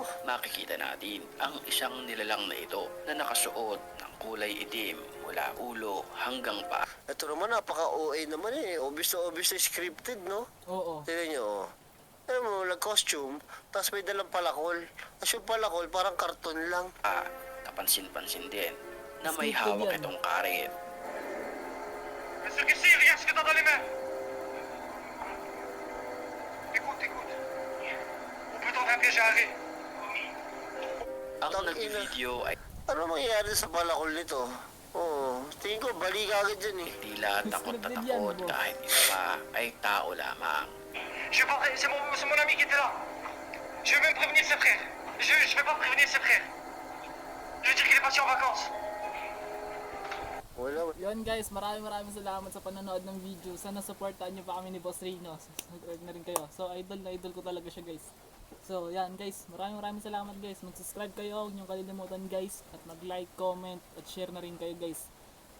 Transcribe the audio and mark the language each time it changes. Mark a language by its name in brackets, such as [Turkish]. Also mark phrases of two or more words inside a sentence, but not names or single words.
[Filipino] Makikita natin ang isang nilalang na ito na nakasuot ng kulay itim mula ulo hanggang paa. Ito naman, napaka-OA naman eh. Obvious na scripted, no? Oo. Tignan nyo, oh. Alam mo, nag-costume, tapos may dalang palakol. Tapos yung palakol, parang karton lang. Kapansin-pansin din na may Scripted hawak yan. itong karet. [French] Monsieur Kessy, regarde ce que t'as dans les mains. Écoute, écoute. On peut tenter un piège à arrêt. [Filipino] Ang Tangina. nag-video ay Ano mangyayari sa palakol nito? Oo, tingin ko bali ka agad dyan eh. Tila takot na Scripted yan, takot boss. kahit isa pa ay tao lamang. [French] Je vais pas pré- c'est mon ami qui était là. Je vais même prévenir ses frères. Je vais pas prévenir ses frères. Je vais dire qu'il est parti en vacances. [Filipino] Wala. Yun guys, maraming salamat sa panonood ng video. Sana supportahan nyo pa kami ni Boss Rino. Subscribe na rin kayo. So idol na idol ko talaga siya guys. So yan guys, maraming salamat guys. Mag-subscribe kayo, huwag nyo kalilimutan guys. At mag-like, comment, at share na rin kayo guys.